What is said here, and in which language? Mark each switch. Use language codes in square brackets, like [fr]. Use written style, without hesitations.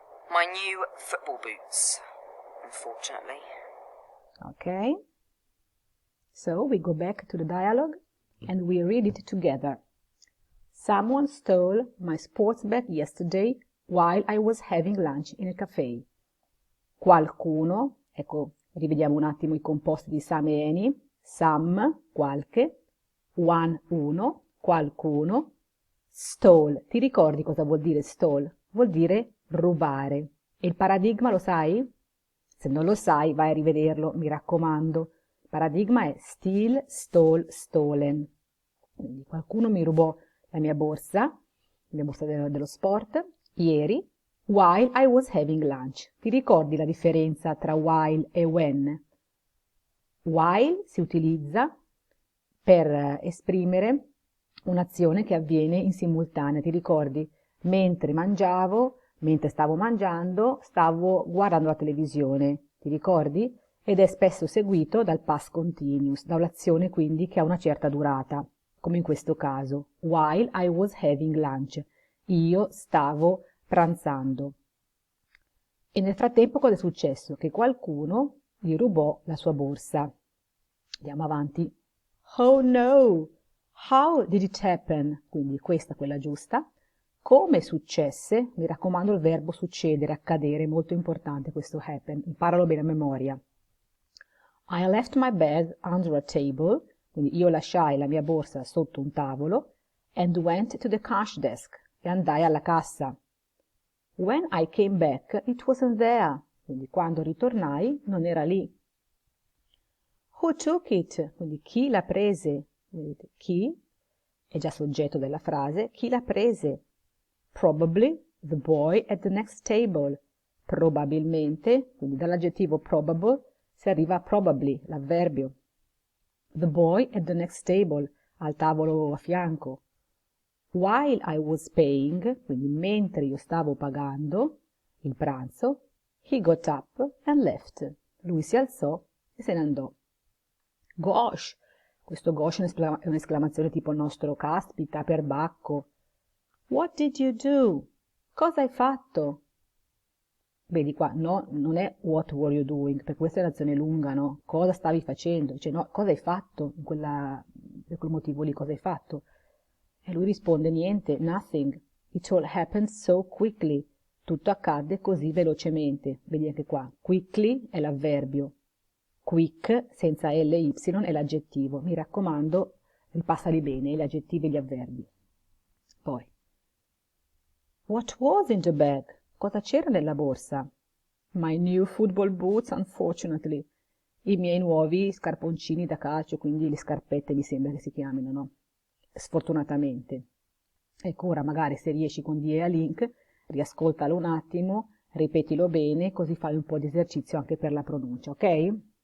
[en] My new football boots, unfortunately. Okay. So we go back to the dialogue and we read it together. Someone stole my sports bag yesterday while I was having lunch in a cafe. [it] Qualcuno, ecco, rivediamo un attimo i composti di some e any. Some, qualche. One, uno, qualcuno. Stole. Ti ricordi cosa vuol dire stole? Vuol dire rubare. E il paradigma lo sai? Se non lo sai, vai a rivederlo, mi raccomando. Il paradigma è steal, stole, stolen. Quindi qualcuno mi rubò la mia borsa dello sport, ieri, [en] while I was having lunch. [it] Ti ricordi la differenza tra while e when? While si utilizza per esprimere un'azione che avviene in simultanea. Ti ricordi? Mentre stavo mangiando, stavo guardando la televisione. Ti ricordi? Ed è spesso seguito dal past continuous, da un'azione quindi che ha una certa durata, come in questo caso. [en] While I was having lunch. [it] Io stavo pranzando. E nel frattempo cosa è successo? Che qualcuno gli rubò la sua borsa. Andiamo avanti. [en] Oh no! How did it happen? [it] Quindi questa, quella giusta. Come successe? Mi raccomando il verbo succedere, accadere, molto importante questo happen. Imparalo bene a memoria. [en] I left my bag under a table. [it] Quindi io lasciai la mia borsa sotto un tavolo. [en] And went to the cash desk. [it] E andai alla cassa. [en] When I came back, it wasn't there. [it] Quindi quando ritornai non era lì. [en] Who took it? [it] Quindi chi la prese? Vedete, chi è già soggetto della frase. Chi la prese? [en] Probably the boy at the next table. [it] Probabilmente, quindi dall'aggettivo probable si arriva a probably, l'avverbio. [en] The boy at the next table, [it] al tavolo a fianco. [en] While I was paying, [it] quindi mentre io stavo pagando il pranzo, [en] he got up and left. [it] Lui si alzò e se ne andò. Gosh! Questo gosh è un'esclamazione tipo il nostro caspita, perbacco. [en] What did you do? [it] Cosa hai fatto? Vedi qua, no, non è [en] what were you doing, [it] perché questa è un'azione lunga, no? Cosa stavi facendo? Cioè, no, cosa hai fatto per quel motivo lì, cosa hai fatto? E lui risponde niente, nothing. [en] It all happened so quickly. [it] Tutto accadde così velocemente. Vedi anche qua, quickly è l'avverbio. Quick, senza L e Y, è l'aggettivo. Mi raccomando, ripassali bene, gli aggettivi e gli avverbi. [en] Poi, what was in the bag? [it] Cosa c'era nella borsa? [en] My new football boots, unfortunately. [it] I miei nuovi scarponcini da calcio, quindi le scarpette mi sembra che si chiamino, no? Sfortunatamente. Ecco, ora magari se riesci con DEA Link, riascoltalo un attimo ripetilo bene, così fai un po' di esercizio anche per la pronuncia, ok?